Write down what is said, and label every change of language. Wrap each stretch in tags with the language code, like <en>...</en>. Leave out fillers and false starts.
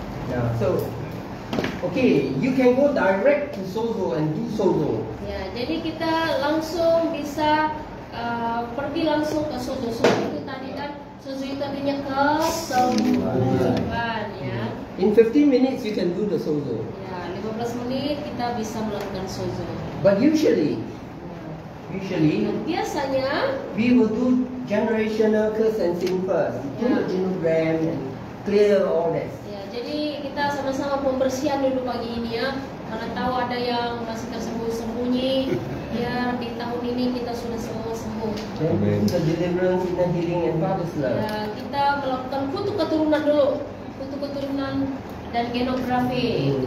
<en>Yeah, so okay, you can go direct to Sozo and do Sozo.</en> <id>Ya, jadi kita langsung bisa langsung ke sozo. Sozo itu tadi kan, sozo itu artinya kesembuhan ya.</id> <en>In 15 minutes you can do the sozo.</en> <id>Ya, 15 menit kita bisa melakukan sozo.</id> <en>But usually</en> <id>Dan biasanya</id> <en>we will do generational curse and sin first. Do the genogram and clear all that.</en> <id>ya, jadi kita sama-sama pembersihan dulu pagi ini ya. Karena tahu ada yang masih tersembunyi-sembunyi. Ya, di tahun ini kita sudah semua sembuh.</id> <en>Then do the deliverance, inner healing and Father's love.</en> <id>Ya, kita melakukan kutu keturunan dulu. Kutu keturunan dan genografi.</id>